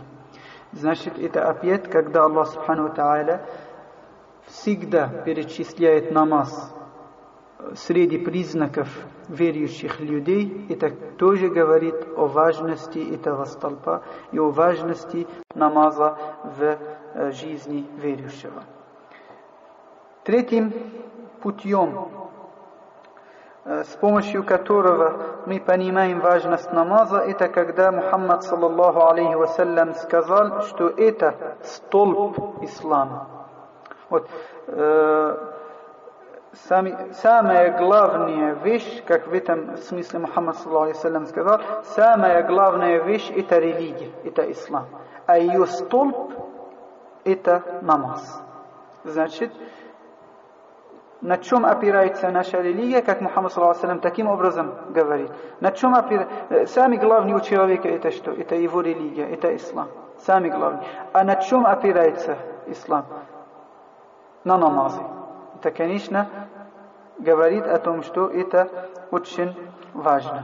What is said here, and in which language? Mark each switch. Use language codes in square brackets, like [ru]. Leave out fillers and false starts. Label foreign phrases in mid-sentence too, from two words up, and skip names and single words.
[ru] Значит, это опять, когда [ar] الله سبحانه وتعالى [ru] всегда перечисляет намаз среди признаков верующих людей, это тоже говорит о важности этого столпа и о важности намаза в жизни верующего. Третьим путем, с помощью которого мы понимаем важность намаза, это когда Мухаммад [ar] صلى الله عليه وسلم [ru] сказал, что это столб ислама. Вот, самая главная вещь, как в этом смысле Мухаммад [ar] صلى الله عليه وسلم [ru] сказал, самая главная вещь это религия, это ислам. А ее столб это намаз. Значит, на чем опирается наша религия, как Мухаммад [ar] صلى الله عليه وسلم [ru] таким образом говорит. На чем опирается? Самый главный у человека это что? Это его религия, это ислам. Самый главный. А на чем опирается ислам? На намазе. Это, конечно, говорит о том, что это очень важно.